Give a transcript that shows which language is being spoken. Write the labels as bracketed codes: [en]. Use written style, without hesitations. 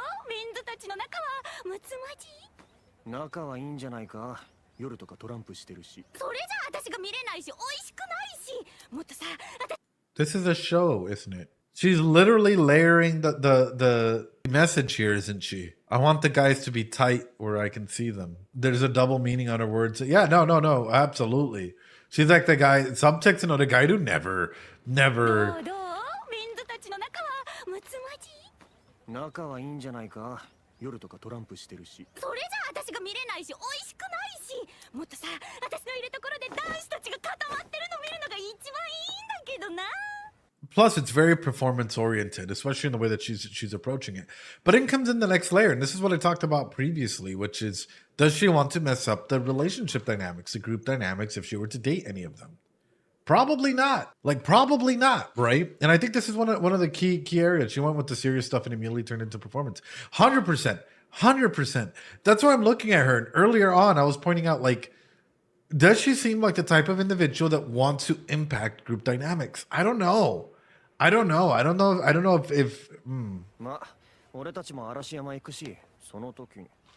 [ja] メンズたちの仲はむつまじ？仲はいいんじゃないか。夜とかトランプしてるし。それじゃあ私が見れないし、美味しくないし。もっとさ、 [en] This is a show, isn't it? She's literally layering the message here, isn't she? I want the guys to be tight where I can see them. There's a double meaning on her words. Yeah, no, absolutely. She's like the guy, subtext in Oregairu, never. never. [ja] どうメンズたちの仲はむつまじい？仲はいいんじゃないか。夜とかトランプしてるし。それじゃあ私が見れないし美味しくないし、もっとさ私のいるところで男子たちが固まってるの見るのが一番いいんだけどな。 [en] Plus, it's very performance oriented, especially in the way that she's approaching it. But in comes in the next layer, and this is what I talked about previously, which is, does she want to mess up the relationship dynamics, the group dynamics, if she were to date any of them? Probably not. Like, probably not, right? And I think this is one of the key areas. She went with the serious stuff and immediately turned into performance. 100%. 100%. That's why I'm looking at her. And earlier on, I was pointing out, like, does she seem like the type of individual that wants to impact group dynamics? I don't know. I don't know if [ja] まあ、俺たちも嵐山行くし、その時に。